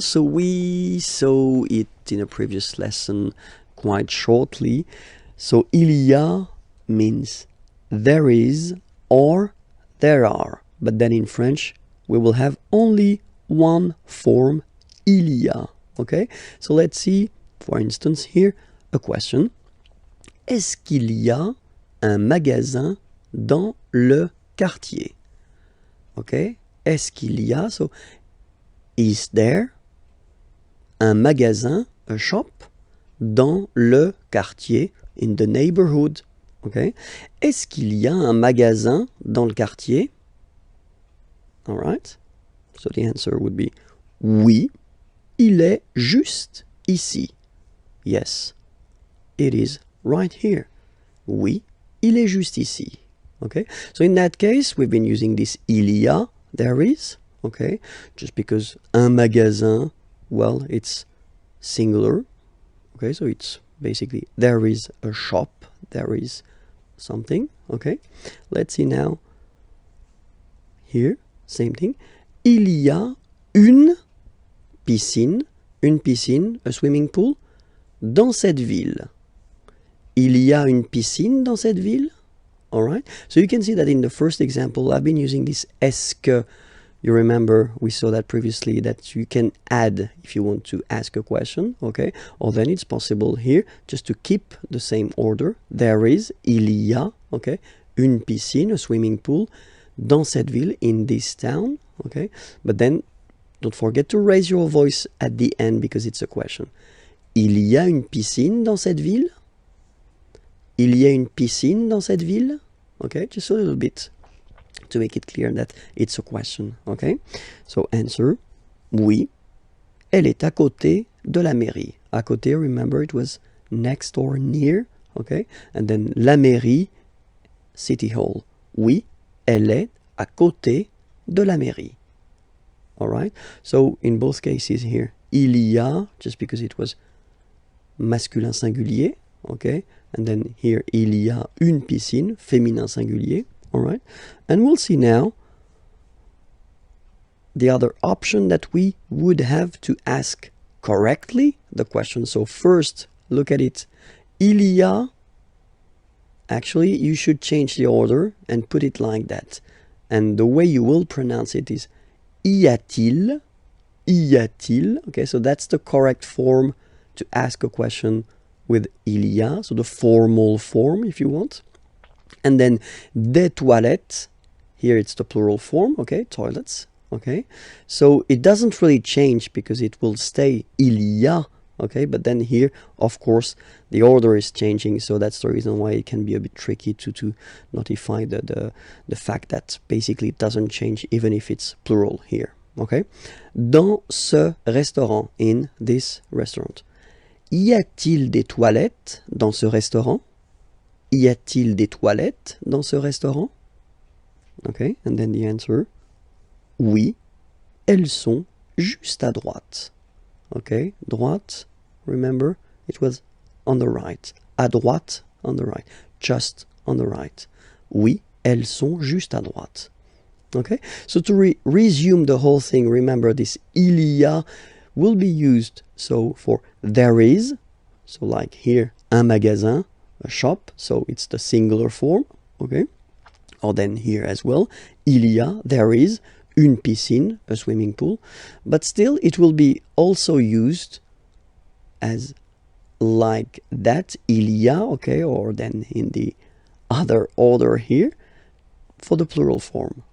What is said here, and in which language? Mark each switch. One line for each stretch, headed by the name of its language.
English: So we saw it in a previous lesson quite shortly. So il y a means there is or there are. But then in French we will have only one form, il y a. Okay, so let's see, for instance, here a question.
French: Est-ce qu'il y a un magasin dans le quartier?
English: Okay,
French: est-ce qu'il y a,
English: so is there
French: un magasin,
English: a shop,
French: dans le quartier,
English: in the neighborhood?
French: Okay, est-ce qu'il y a un magasin dans le quartier?
English: All right, so the answer would be
French: oui, il est juste ici.
English: Yes, it is right here.
French: Oui, il est juste ici.
English: Okay, so in that case, we've been using this il y a, there is, okay, just because un magasin, well, it's singular. Okay, so it's basically there is a shop, there is something. Okay, let's see now. Here, same thing.
French: Il y a une piscine,
English: a swimming pool,
French: dans cette ville. Il y a une piscine dans cette ville.
English: All right. So you can see that in the first example, I've been using this est-ce que. You remember we saw that previously, that you can add if you want to ask a question. Okay. Or then it's possible here just to keep the same order. There is, il y a, okay,
French: une piscine,
English: a swimming pool,
French: dans cette ville,
English: in this town. Okay. But then don't forget to raise your voice at the end because it's a question.
French: Il y a une piscine dans cette ville? Il y a une piscine dans cette ville?
English: Okay, just a little bit to make it clear that it's a question. Okay, so answer,
French: oui, elle est à côté de la mairie.
English: À côté, remember it was next or near. Okay, and then la mairie, city hall.
French: Oui, elle est à côté de la mairie.
English: All right, so in both cases here, il y a, just because it was masculin singulier. Okay, and then here
French: il y a une piscine,
English: féminin singulier. All right, and we'll see now the other option that we would have to ask correctly the question. So first, look at it. Il y a, actually you should change the order and put it like that. And the way you will pronounce it is y a-t-il, y a-t-il. Okay, so that's the correct form to ask a question with il y a, so the formal form if you want. And then
French: des toilettes,
English: here it's the plural form, okay, toilets, okay. So it doesn't really change because it will stay il y a, okay, but then here, of course, the order is changing, so that's the reason why it can be a bit tricky to notify the fact that basically it doesn't change even if it's plural here, okay.
French: Dans ce restaurant,
English: in this restaurant.
French: Y a-t-il des toilettes dans ce restaurant? Y a-t-il des toilettes dans ce restaurant?
English: Okay, and then the answer,
French: oui, elles sont juste à droite.
English: Okay, droite, remember, it was on the right.
French: À droite,
English: on the right. Just on the right.
French: Oui, elles sont juste à droite.
English: Okay, so to resume the whole thing, remember this il y a will be used so for there is, so like here
French: un magasin,
English: a shop, so it's the singular form, okay, or then here as well il y a, there is,
French: une piscine,
English: a swimming pool, but still it will be also used as like that, il y a, okay, or then in the other order here for the plural form.